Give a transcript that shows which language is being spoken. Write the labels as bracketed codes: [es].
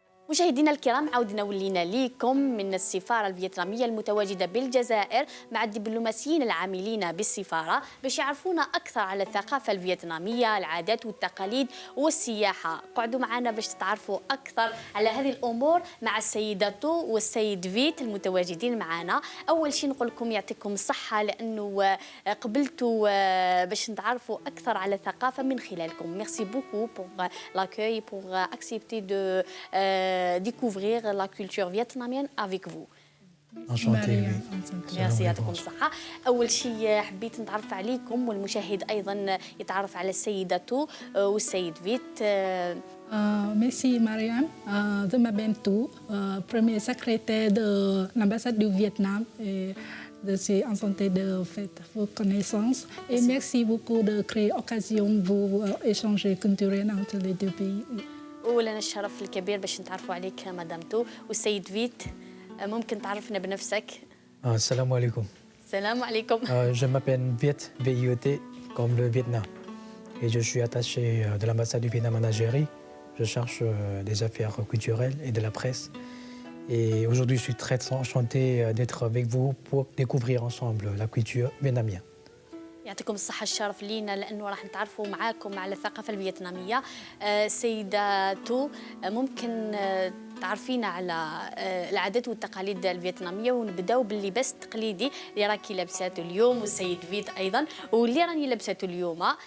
[ar] مشاهدينا الكرام عودنا ولينا ليكم من السفارة الفيتنامية المتواجدة بالجزائر مع الدبلوماسيين العاملين بالسفارة باش يعرفونا أكثر على الثقافة الفيتنامية، العادات والتقاليد والسياحة. قعدوا معنا باش تتعرفوا أكثر على هذه الأمور مع السيدة تو والسيد فيت المتواجدين معنا. أول شيء نقول لكم يعطيكم الصحة لأنه قبلتوا باش نتعرفوا أكثر على الثقافة من خلالكم. [fr] Merci beaucoup pour l'accueil, pour accepter de découvrir la culture vietnamienne avec vous. Enchanté. [ar] ميرسي يعطيكم الصحة. أول شيء حبيت نتعرف عليكم والمشاهد أيضا يتعرف على السيدة تو والسيد فيت. [fr] Merci Mariam. Je m'appelle Tu, premier secrétaire de l'ambassade du Vietnam. Et je suis enchantée de faire vos connaissances. Et merci beaucoup de créer l'occasion pour échanger culturellement entre les deux pays. [ar] ولنا الشرف الكبير باش نتعرفوا عليك مدام تو والسيد فيت. ممكن تعرفنا بنفسك؟ السلام عليكم. السلام عليكم. [fr] Je m'appelle Viet, VIET, comme le Vietnam. Et je suis attaché de l'ambassade du Vietnam en Algérie. Je cherche des affaires culturelles et de la presse. Et aujourd'hui, je suis très enchanté d'être avec vous pour découvrir ensemble la culture vietnamienne. [ar] يعطيكم الصحة الشرف لينا لأنه راح نتعرفوا معاكم على الثقافة الفيتنامية. سيدة تو ممكن تعرفينا على العادات والتقاليد الفيتنامية ونبداو باللباس التقليدي اللي راكي لابساته اليوم والسيد فيت أيضا واللي راني لابساته اليوم.